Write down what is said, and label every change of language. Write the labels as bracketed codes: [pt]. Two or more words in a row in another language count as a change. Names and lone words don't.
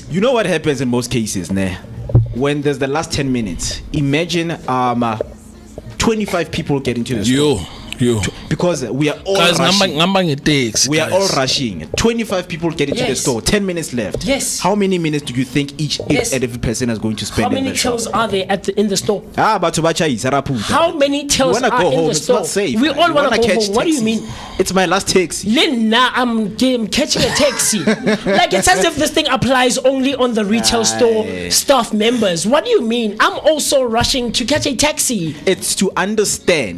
[en] You know what happens in most cases, ne? When there's the last 10 minutes, imagine 25 people get into the store. You. Because we are all Guys, rushing. we are all rushing. 25 people get into the Yes. store. 10 minutes left. Yes. How many minutes do you think each Yes. and every person is going to spend how in many the shop? tills are there in the store? [tn] Batho ba chaisa, ra phuta. [en] How many tills You wanna are go in home? the It's store? not safe. We man. all You want to wanna go catch home. What do you taxis. mean? It's my last taxi. Lena, I'm catching a taxi. Like it's as if this thing applies only on the retail store staff members. What do you mean? I'm also rushing to catch a taxi. It's to understand.